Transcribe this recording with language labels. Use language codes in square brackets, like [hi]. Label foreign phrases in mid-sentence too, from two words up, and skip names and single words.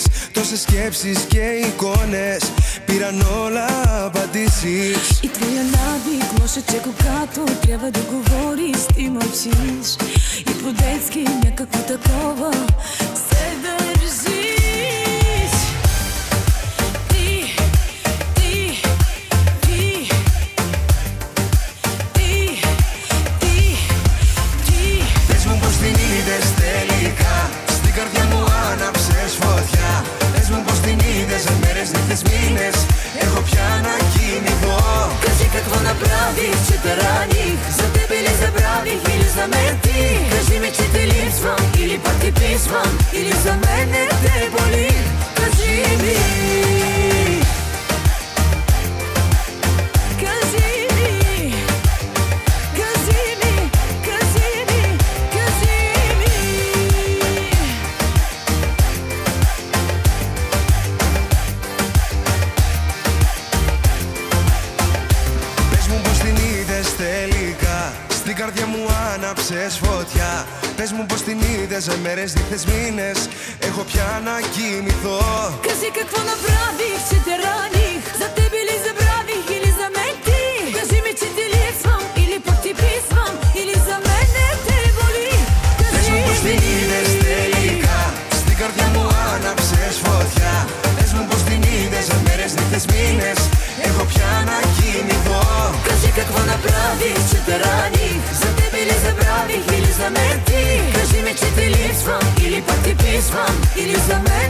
[el] Τόσες σκέψεις και εικόνες πήραν όλα απαντήσεις. [bg] И твоя навик може че когато трябва да говориш, ти мълчиш. И по-детски някакво такова се държиш. [el] Πες μου πως την είδες τελικά, στην καρδιά μου άναψες φωτιά. Πες μου πως την είδες, μέρες, νύχτες, μήνες, έχω πια να κοιμηθώ. [bg] Кажи какво направих, че те раних, за тебе ли забравих или за мен ти? Кажи ми, че те липсвам или пък ти писвам, или за мен не те боли. Кажи ми. Кажи ми. Кажи ми. Кажи ми. Кажи ми. [el] Πες μου πως την είδες τελικά, στην καρδιά μου άναψες φωτιά. Πες μου πως την είδες, μέρες, νύχτες, μήνες, έχω πια να κοιμηθώ. [bg] Кажи какво направих, че те раних, за тебе ли забравих или за мен ти? Кажи ми, че ти липсвам или пък ти писвам, или за мен не те боли. [el] Πες μου πως την [bg] Кажи [el] είδες [bg] ми. [el] τελικά, στην καρδιά μου άναψες φωτιά. Πες μου πως την είδες, μέρες, νύχτες, μήνες, έχω πια να κοιμηθώ. [bg] Кажи какво направих, че те раних, за тебе ли забравих или за мен ти? Кажи ми, че ти липсвам или пък ти писвам, или за мен